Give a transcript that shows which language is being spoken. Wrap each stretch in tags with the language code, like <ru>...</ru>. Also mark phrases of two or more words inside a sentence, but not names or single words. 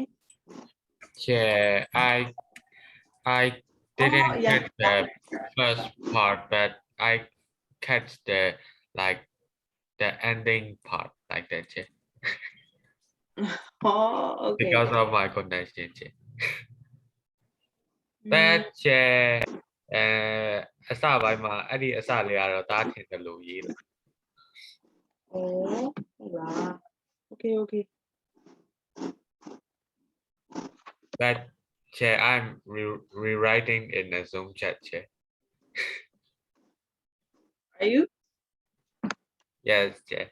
<en>Yeah, I didn't yeah. catch the first part, but I catch the like the ending part like that. Yeah. Oh, okay. Because of my connection. Yeah. อื แต่ ม</en> <my>แชร์အစပိုင်းမှာအဲ့ဒီအစလေးကတော့ဒါထင်တယ်လို့ရေးတယ် โอ้ဟုတ်လား okay</my> <en>But share I'm rewriting in the Zoom chat share. are you Yes, share.</en>